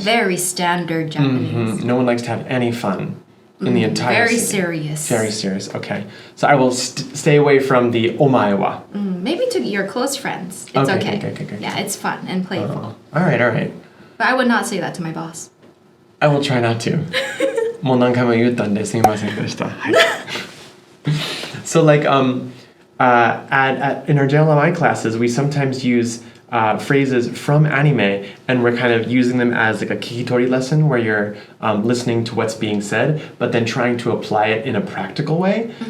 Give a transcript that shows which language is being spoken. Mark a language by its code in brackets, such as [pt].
[en] Very standard Japanese. No one likes to have any fun in the entire Very city. serious. Very serious. Okay. So I will stay away from the [ja] omae wa. [en] Maybe to your close friends. It's Okay, okay. okay. Yeah, it's fun and playful. All right. But I would not say that to my boss. I will try not to. [ja] もう何回も言ったんですいませんでした。はい。 [en] So like in our JLMI classes, we sometimes use phrases from anime, and we're kind of using them as like a kikitori lesson where you're listening to what's being said, but then trying to apply it in a practical way.